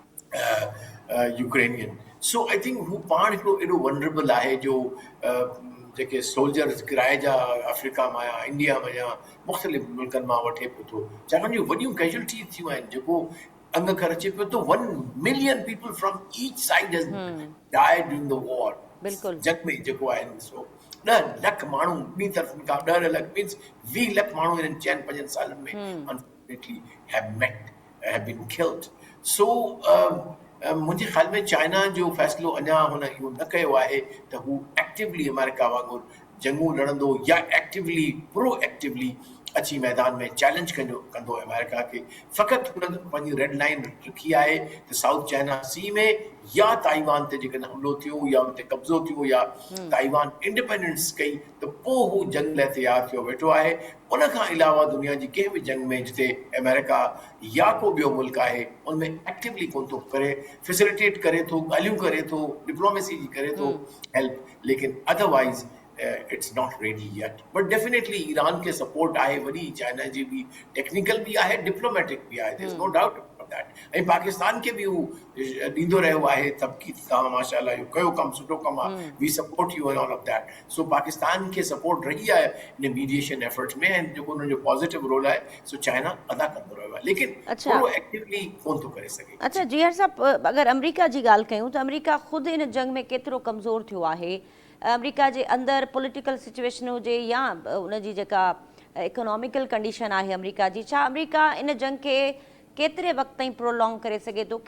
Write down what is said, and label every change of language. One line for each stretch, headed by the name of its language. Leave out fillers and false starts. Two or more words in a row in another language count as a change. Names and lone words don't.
English: यूक्रेनियन। So I think
Sindhi: हू पाण हिकिड़ो एॾो वनरेबल आहे जो जेके सोल्जर्स किराए जा अफ्रीका मां या इंडिया में या मुख़्तलिफ़ मुल्कनि मां वठे पियो थो, छाकाणि जो वॾियूं कैजुअलिटीज़ थियूं आहिनि जेको अंग ख़र अचे पियो थो।
English: 1 million people from each side has died during the war.
Sindhi: बिल्कुलु जंग में जेको आहे ॾिसो 10 लख माण्हू ॿी तरफ़ खां 10 लख मीन्स 20 लख माण्हू हिननि 4-5 सालनि में
English: unfortunately have been killed.
Sindhi: सो मुंहिंजे ख़्याल में चाइना जो फ़ैसिलो अञा हुन इहो न कयो आहे त हू एक्टिवली अमेरिका वांगुरु जंगूं लड़ंदो या
English: actively proactively
Sindhi: अची मैदान में चैलेंज कंदो अमेरिका खे। फ़क़ति हुन पंहिंजी
English: red line
Sindhi: रखी आहे त साउथ चाइना सी में या ताइवान ते जेकॾहिं हमलो थियो या हुते कब्ज़ो थियो या ताइवान इंडिपेंडेंस कई त पोइ हू जंग लाइ तयारु थियो वेठो आहे। उन खां अलावा दुनिया जी कंहिं बि जंग में जिते अमेरिका या को ॿियो मुल्क आहे उनमें एक्टिवली कोन थो करे, फैसिलिटेट करे थो, ॻाल्हियूं करे थो, डिप्लोमेसी जी करे थो हेल्प, लेकिन
English: otherwise it's not ready yet, but definitely
Sindhi: ईरान के सपोर्ट आहे वॾी, चाइना जी बि टेक्निकल भी आहे, डिप्लोमेटिक भी आहे,
English: there's no doubt about that।
Sindhi: ऐं पाकिस्तान खे भी हू ॾींदो रहियो आहे तबकी तव्हां माशाअल्लाह इहो कयो कमु सुठो कमु आहे,
English: We support you and all of that.
Sindhi: सो पाकिस्तान खे सपोर्ट रही आहे इन
English: mediation efforts
Sindhi: में, ऐं जेको हुनजो
English: positive role
Sindhi: आहे सो चाइना अदा कंदो रहियो आहे, लेकिन थोरो एक्टिवली कोन थो करे सघे। अच्छा जीहर साहब, अगरि अमेरिका जी ॻाल्हि कयूं त अमेरिका ख़ुदि इन जंग में केतिरो कमज़ोर थियो आहे? अमेरिका जे अंदरि
English: political situation
Sindhi: हुजे या उनजी जेका
English: economical condition
Sindhi: आहे अमेरिका जी, छा अमेरिका इन जंग खे केतिरे वक़्त ताईं प्रोलॉन्ग करे सघे थो?